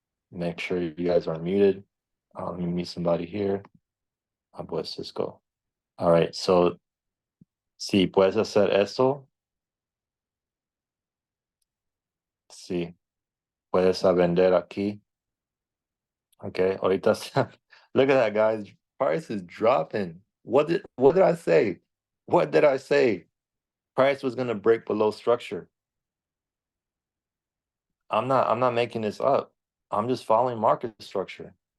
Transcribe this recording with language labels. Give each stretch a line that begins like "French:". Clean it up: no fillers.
English: Make sure you guys are muted. Let me meet somebody here. Pues Cisco. All right.
Spanish: So, si puedes hacer esto, sí, puedes vender aquí.
English: Okay. Ahorita, look at that, guys. Price is dropping. What did I say? What did I say? Price was gonna break below structure. I'm not making this up. I'm just following market structure.